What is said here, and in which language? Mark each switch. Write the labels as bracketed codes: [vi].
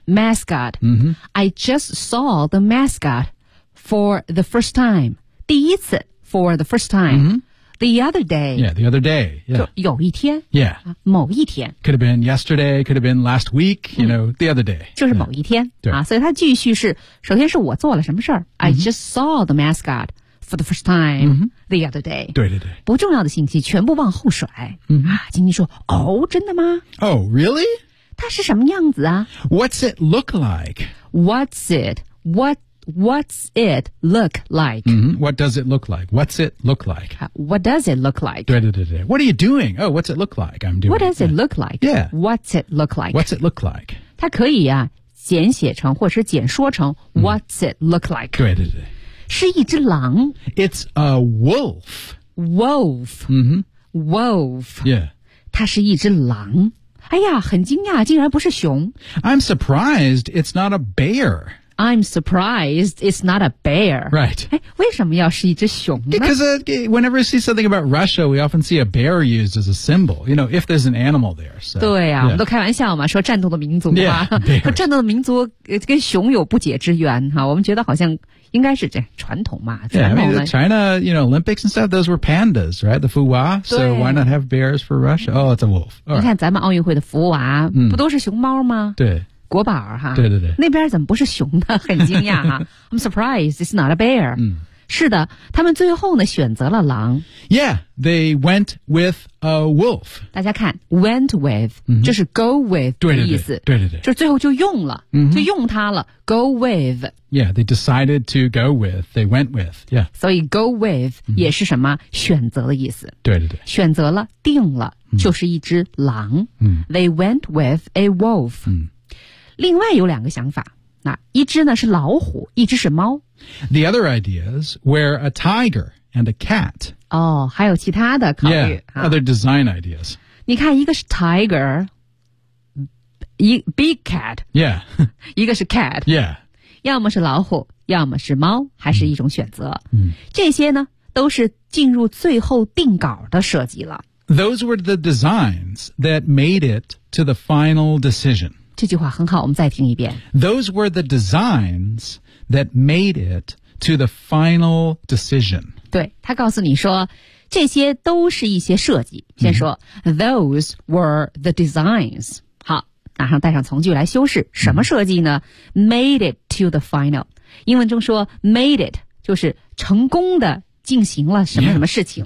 [en] Mascot.、I just saw the mascot for the first time. [zh] 第一次 [en] for the first time.、The other day. Yeah, the other day. Yeah. [zh] 就有一天。 [en] Yeah. [zh] 某一天。 [en] Could have been yesterday, could have been last week, you know, the other day. [zh] 就是某一天。 [en] Yeah. [zh] 啊，所以它继续是，首先是我做了什么事儿。 [en] I just saw the mascot for the first time, the other day. [zh] 对对对。不重要的信息全部往后甩。 Mm-hmm. 啊，晶晶说，哦，真的吗？ [en] Oh, really? [zh] 它是什么样子啊？ [en] What's it look like? What's it? What's it look like?、 What does it look like? What's it look like?、 What does it look like? [zh] 对对对对。 [en] What are you doing? Oh, what's it look like? I'm doing What does it look like? Yeah. What's it look like? What's it look like? [zh] 它可以啊简写成或是简说成、 [en] What's it look like? [zh] 对对对。是一只狼。 [en] It's a wolf. Wolf.、Wolf. Yeah. [zh] 它是一只狼。哎呀很惊讶竟然不是熊。 [en] I'm surprised it's not a bear. I'm surprised it's not a bear. Right. [zh] 为什么要是一只熊呢? [en] Because whenever you see something about Russia, we often see a bear used as a symbol. You know, if there's an animal there. So, [zh] 对啊、我们都开玩笑嘛说战斗的民族啊。 [en] Yeah, [zh] 战斗的民族跟熊有不解之缘哈我们觉得好像应该是这传统嘛。 [en] Yeah, I mean, China, you know, Olympics and stuff, those were pandas, right? The 福娃 So why not have bears for Russia? Oh, it's a wolf.、 [zh] 你看咱们奥运会的福娃、不都是熊猫吗对。国宝哈对对对那边怎么不是熊呢很惊讶哈 [en] I'm surprised it's not a bear、 [zh] 是的他们最后呢选择了狼 [en] Yeah, they went with a wolf [zh] 大家看 [en] went with、 [zh] 就是 [en] go with [zh] 对对对的意思对对对就是最后就用了、就用它了 [en] go with Yeah, they decided to go with they went with Yeah. [zh] 所以 [en] go with、 [zh] 也是什么选择的意思对对对选择了定了、就是一只狼、 [en] They went with a wolf、 [zh] 另外有两个想法，那一只呢是老虎，一只是猫。 [en] The other ideas were a tiger and a cat. [zh] 哦，还有其他的考虑。 [en] Yeah, other design ideas. [zh] 你看，一个是 [en] tiger, big cat. Yeah. [zh] 一个是 [en] cat. Yeah. [zh] 要么是老虎，要么是猫，还是一种选择。嗯。这些呢，都是进入最后定稿的设计了。 [en] Those were the designs that made it to the final decision. [zh] 这句话很好我们再听一遍。 [en] Those were the designs that made it to the final decision. [zh] 对他告诉你说这些都是一些设计。先说、 [en] Those were the designs. [zh] 好马上带上从句来修饰。什么设计呢、 [en] Made it to the final. [zh] 英文中说 [en] made it, [zh] 就是成功的进行了什么什么事情。